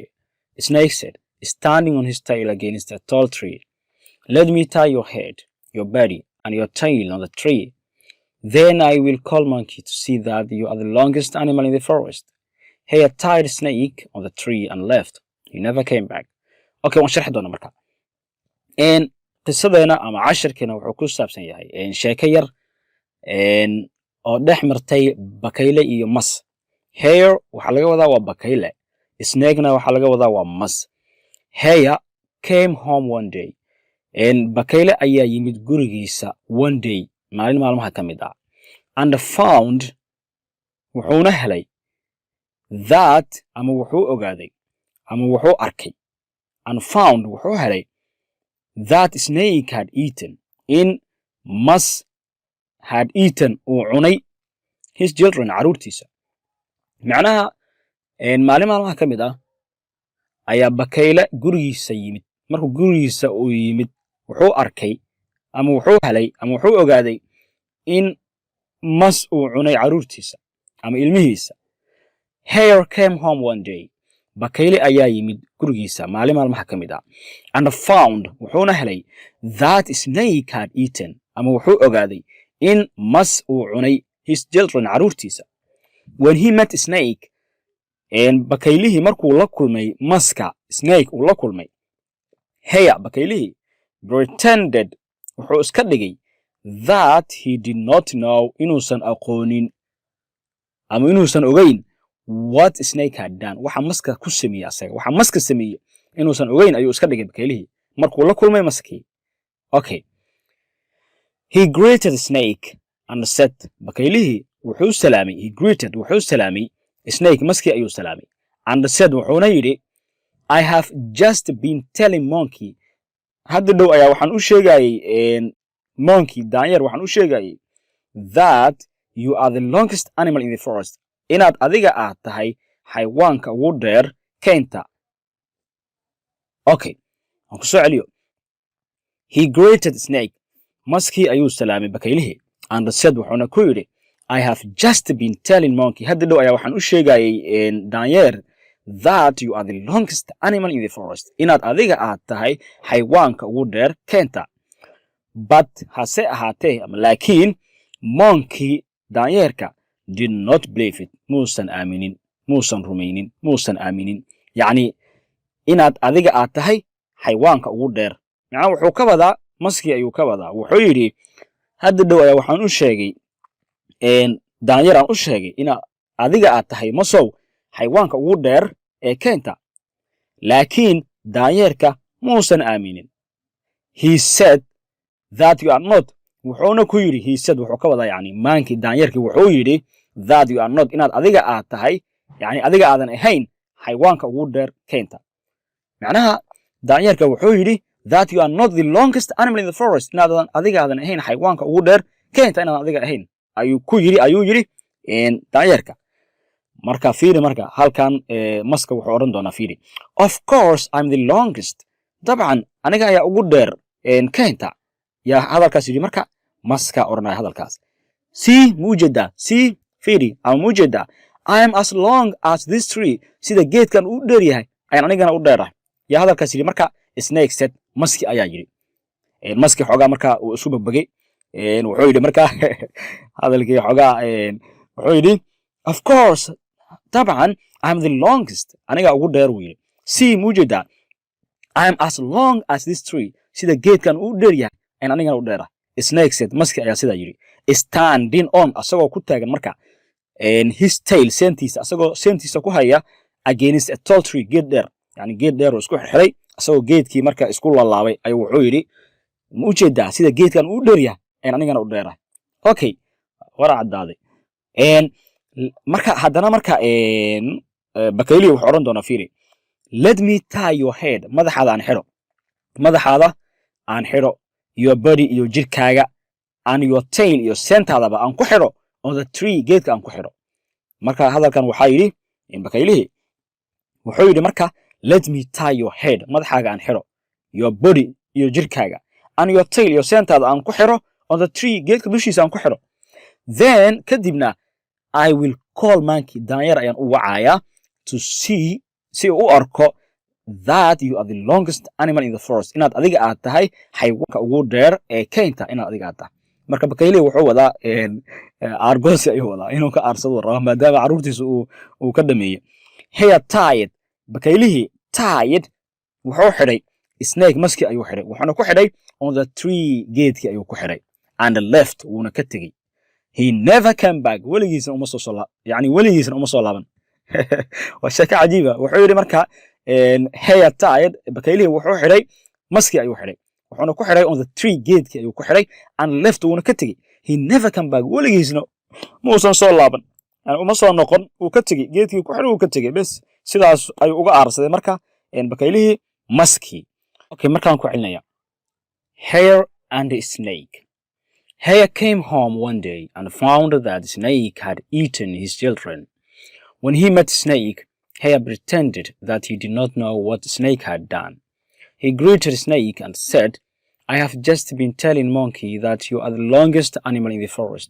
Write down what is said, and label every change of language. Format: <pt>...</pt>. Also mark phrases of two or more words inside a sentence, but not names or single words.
<en>Snake said, standing on his tail against a tall tree, "Let me tie your head, your body, and your tail on the tree. Then I will call Monkey to see that you are the longest animal in the forest." Hare tied Snake on the tree and left. He never came back.</en> <so>Okay, waan sharxi doonaa marka. Qisadeena ama casharkeena wuxuu ku saabsan yahay sheeko yar oo dhex martay bakayle iyo mas. Hare waxaa laga wadaa waa bakayle. Snake-na waxaa laga wadaa waa mas.</so> <en>Hare came home one day.</en> <so>Bakayle ayaa yimid gurigiisa</so> <en>one day,</en> <so>maalin maalmaha ka mid ah,</so> <en>and found,</en> <so>wuxuuna helay, that, ama wuxuu ogaaday, ama wuxuu arkay,</so> <en>and found,</en> <so>wuxuu helay,</so> <en>that Snake had eaten,</en> <so>in mas</so> <en>had eaten,</en> <so>uu cunay,</so> <en>his children,</en> <so>caruurtiisa. Macnaha, maalin maalmaha ka mid ah ayaa bakayle gurigiisa yimid. Markuu gurigiisa uu yimid, wuxuu arkay ama wuxuu helay ama wuxuu ogaaday in mas uu cunay caruurtiisa ama ilmihiisa.</so> <en>Hare came home one day.</en> <so>Bakayle ayaa yimid gurigiisa maalin maalmaha ka mid ah, and found, wuxuuna helay,</so> <en>that Snake had eaten,</en> <so>ama wuxuu ogaaday in mas uu cunay</so> <en>his children,</en> <so>caruurtiisa.</so> <en>When he met Snake,</en> <so>bakaylihii markuu la kulmay maska, Snake uu la kulmay, Hare, bakaylihii, pretended, wuxuu iska dhigay,</so> <en>that he did not know,</en> <so>inuusan aqoonin ama inuusan ogeyn</so> <en>what Snake had done,</en> <so>waxa maska ku sameeyay asaga, waxa maska sameeyay inuusan ogeyn ayuu iska dhigay bakaylihii markuu la kulmay maskii.</so> <en>Okay. He greeted Snake and said,</en> <so>bakaylihii wuxuu salaamay,</so> <en>he greeted,</en> <so>wuxuu salaamay Snake, maskii ayuu salaamay,</so> <en>and said,</en> <so>wuxuuna yidhi,</so> <en>"I have just been telling Monkey,"</en> <so>hadda dhow ayaa waxaan u sheegayay Monkey, daanyeer, waxaan u sheegayay,</so> <en>"that you are the longest animal in the forest,"</en> <so>inaad adiga aad tahay xayawaanka ugu dheer keynta. Okay, waan ku soo celiyo.</so> <en>He greeted Snake,</en> <so>maskii ayuu salaamay bakaylihii,</so> <en>and said,</en> <so>wuxuuna ku yidhi,</so> <en>"I have just been telling Monkey,"</en> <so>hadda dhow ayaa waxaan u sheegayay daanyeer,</so> <en>"that you are the longest animal in the forest,"</en> <so>inaad adiga aad tahay xayawaanka ugu dheer keenta. But hase ahaatee, laakiin Monkey, daanyeerka,</so> <en>did not believe it,</en> <so>muusan aaminin, muusan rumaynin, muusan aaminin, yacni inaad adiga aad tahay xayawaanka ugu dheer. Macnaha wuxuu ka wadaa, maskii ayuu ka wadaa, wuxuu yidhi, hadda dhow ayaa waxaan u sheegay, daanyeer aan u sheegay, inaad adiga aad tahay masow xayawaanka ugu dheer ee keenta. Laakiin daanyeerka muusan aaminin.</so> <en>He said that you are not,</en> <so>wuxuuna ku yidhi</so> <en>he said</en> <so>wuxuu ka wadaa yani maankii daanyarkii wuxuu yidhi</so> <en>that you are not</en> <so>inaad adiga aad tahay yani adiga aadan ahayn xayawaanka ugu dheer keynta macnaha daanyarka wuxuu yidhi</so> <en>that you are not the longest animal in the forest</en> <so>inaadan adiga aadan ahayn xayawaanka ugu dheer keynta inaadan adiga ahayn ayuu yidhi daanyarka marka fiiri marka halkan maska wuxuu oran doonaa fiiri</so> <en>of course I'm the longest</en> <so>dabcan aniga ayaa ugu dheer keynta yaa hadalkaas yidhi marka maska oranaya hadalkaas see mujeda see fiiri ama mujeda</so> <en>I am as long as this tree</en> <so>sida geedkan uu dheer yahay ayaan anigana u dheerahay yaa hadalkaas yidhi marka</so> <en>snake said</en> <so>maski ayaa yidhi maski xoogaa marka uu isu bagbagay wuxuu yidhi marka hadalkii xoogaa wuxuu yidhi</so> <en>of course</en> <so>طبعا</so> <en>I'm the longest</en> <so>aniga ugu dheer wuu yidhi see mujeda</so> <en>I am as long as this tree</en> <so>sida geedkan uu dheer yahay ayaan anigana u dheerahay</so> <en>snake said</en> <so>maski ayaa sidaa yidhi</so> <en>standing on</en> <so>asagoo ku taagan marka</so> <en>his tail</en> <so>seentiisa ku haya</so> <en>against a tall tree</en> <so>geed dheer yani geed dheer oo isku xirxiray asagoo geedkii marka isku laalaabay ayuu wuxuu yidhi ma u jeedaa sida geedkan uu dheer yahay ayaan anigana u dheerahay okay wara caddaaday marka haddana marka bakayliya wuxuu odhan doonaa fiiri</so> <en>let me tie your head</en> <so>madaxaada aan xidho</so> <en>your body</en> <so>iyo jirkaaga</so> <en>and your tail</en> <so>iyo seentaadaba aan ku xidho</so> <en>on the tree</en> <so>geedka aan ku xidho marka hadalkan waxaa yidhi bakaylihii wuxuu yidhi marka</so> <en>let me tie your head</en> <so>madaxaaga aan xidho</so> <en>your body</en> <so>iyo jirkaaga</so> <en>and your tail</en> <so>iyo seentaada aan ku xidho</so> <en>on the tree</en> <so>geedka dushiisa aan ku xidho then kadibna</so> <en>I will call monkey</en> <so>daanyar ayaan u wacayaa</so> <en>to see</en> <so>si uu u arko</so> <en>that you are the longest animal in the forest</en> <so>inaad adiga aad tahay xayawaanka ugu dheer ee keynta inaad adiga aad tahay marka bakayle wuxuu wadaa argos ayuu wadaa inuu ka aarsado raba maadaama caruurtiisa uu ka dhameeyay</so> <en>hair tied</en> <so>bakaylihii tied wuxuu xidhay snake maski ayuu xidhay wuxuuna ku xidhay</so> <en>on the tree</en> <so>geedkii ayuu ku xidhay</so> <en>and left</en> <so>wuuna ka tegey</so> <en>he never came back</en> <so>weligiisna uma soo laaban waa sheeko cajiiba wuxuu yidhi marka</so> <en>hair tied</en> <so>bakaylihii wuxuu xidhay maski ayuu xidhay wuxuuna ku xidhay</so> <en>on the tree</en> <so>geedkii ayuu ku xidhay</so> <en>and left</en> <so>wuuna ka tegey</so> <en>he never came back</en> <so>weligiisna muusan soo laaban yani uma soo noqon uu ka tegey geedkii ku xidhay uu ka tegey bes sidaas ayuu uga aarsaday marka bakaylihii maski okay markaan ku celinaya</so> <en>hare and a snake Hare came home one day and found that Snake had eaten his children. When he met Snake, Hare pretended that he did not know what Snake had done. He greeted Snake and said, I have just been telling Monkey that you are the longest animal in the forest.</en>